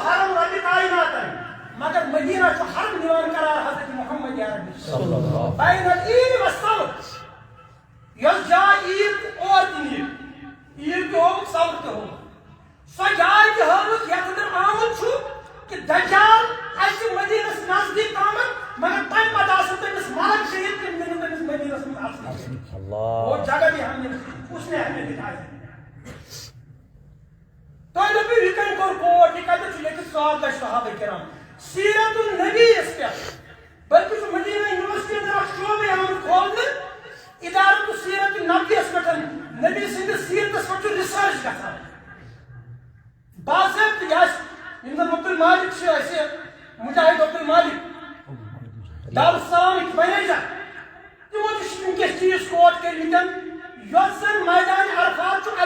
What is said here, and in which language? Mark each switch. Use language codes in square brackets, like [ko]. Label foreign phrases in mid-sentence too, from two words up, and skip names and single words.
[ks] حرم ربِ کائناتن مگر مدیٖنہ چھُ حرم دِوان قرار حضرت محمد عربی [ar] بین العیٖد والصَوْر [ks] یۄس جاے عیٖد تہٕ اور تہِ نیٖر عیٖد تہِ ہووُکھ سَوٕر تہِ ہووُکھ سۄ جاے تہِ ہٲوٕکھ یَتھ اندر آمُت چھُ کہ دجال اَسہِ مدیٖنَس نزدیٖک آمُت مگر تَمہِ پَتہٕ آسن تٔمِس ملک شہید تِم دِنہٕ تٔمِس مدیٖنَس منٛز اَژنہٕ [ur] وہ جگہ بھی ہم نے اس نے ہمیں دکھائی [ks] تۄہہِ دوٚپوٕ یہِ کٔمۍ کوٚر کوٹ یہِ کَتٮ۪تھ چھُ لیکھِتھ 100 لَچھ صحابہ کرام سیرت النبی یَس پٮ۪ٹھ بلکہِ چھُ مدیٖنہ یونیورسٹی اندر اکھ شعبہٕ آمُت کھولنہٕ اِدارت سیرت النبی یَس پٮ۪ٹھ نبی سٕنٛدِس سیرتس پٮ۪ٹھ چھُ رِسٲرٕچ گژھان باضٲبطہٕ یہِ آسہِ یِم زَن عبدالمالک چھِ اَسہِ مجاہد عبدالمالک دارالسلامٕکۍ مینیجر تِمو تہِ چھِ وٕنکیٚس چیٖز کوٹ کٔرمٕتۍ یۄس زن میدان عرفات